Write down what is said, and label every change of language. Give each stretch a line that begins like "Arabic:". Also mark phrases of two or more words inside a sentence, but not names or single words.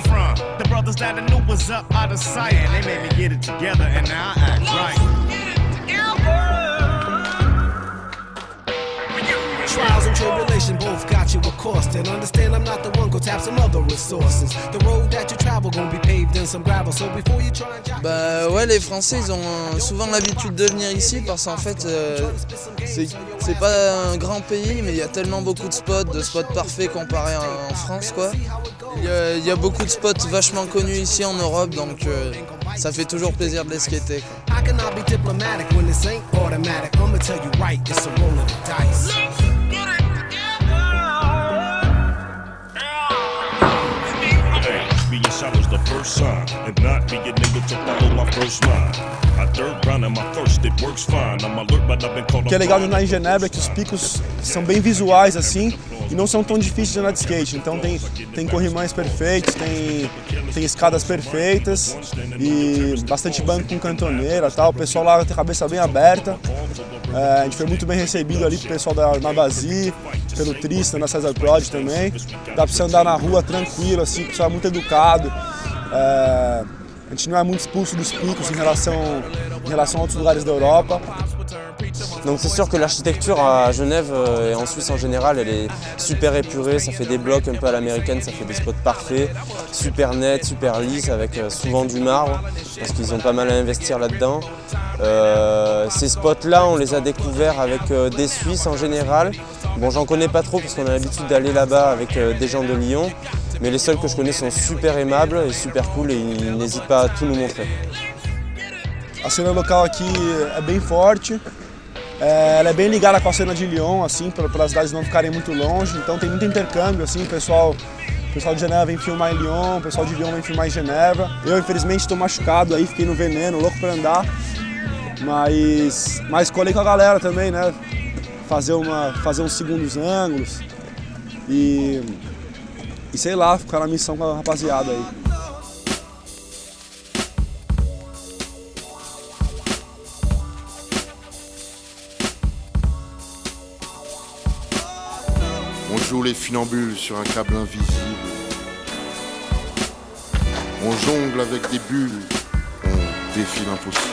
English: The brothers that I knew was up out of sight. They made me get it together and now I act right. Trials and tribulation both got you a cost. And understand I'm not the one, go tap some other resources. The road that you travel gonna be paved in some gravel. So before you try and jump.
French: Bah ouais, les Français ils ont souvent l'habitude de venir ici parce qu'en fait c'est pas un grand pays, mais il y a tellement beaucoup de spots parfaits comparé en France, quoi. Il y a beaucoup de spots vachement connus ici en Europe, donc ça fait toujours plaisir de les skater, quoi.
English: I cannot be diplomatic when this ain't automatic. I'ma tell you right, it's a roll of the dice. The first sign, and not be a nigga to follow my first line. My third round and my first, it works fine. I'm alert, but I've been called.
Portuguese: O que é legal de andar em Genebra é que os picos são bem visuais assim e não são tão difíceis de andar de skate. Então tem corrimães perfeitos, tem escadas perfeitas e bastante banco com cantoneira, tal. O pessoal lá tem a cabeça bem aberta. A gente foi muito bem recebido ali pro pessoal da Navazi, pelo Tristan, da Cesar Prod também. Dá pra você andar na rua tranquilo, assim, o pessoal é muito educado. A gente não é muito expulso dos picos em relação a outros lugares da Europa.
French: Donc c'est sûr que l'architecture à Genève et en Suisse en général, elle est super épurée, ça fait des blocs un peu à l'américaine, ça fait des spots parfaits, super nets, super lisses, avec souvent du marbre, parce qu'ils ont pas mal à investir là-dedans. Ces spots-là, on les a découverts avec des Suisses en général. Bon, j'en connais pas trop parce qu'on a l'habitude d'aller là-bas avec des gens de Lyon, mais les seuls que je connais sont super aimables et super cool et ils n'hésitent pas à tout nous montrer.
Portuguese: A cena local aqui é bem forte. Ela é bem ligada com a cena de Lyon, assim, para as cidades não ficarem muito longe. Então tem muito intercâmbio, assim, o pessoal de Genebra vem filmar em Lyon, o pessoal de Lyon vem filmar em Genebra. Eu, infelizmente, estou machucado aí, fiquei no veneno, louco para andar. Mas colei com a galera também, né? Fazer uns segundos ângulos e sei lá, ficar na missão com a rapaziada aí.
French: On joue les funambules sur un câble invisible. On jongle avec des bulles, on défie l'impossible.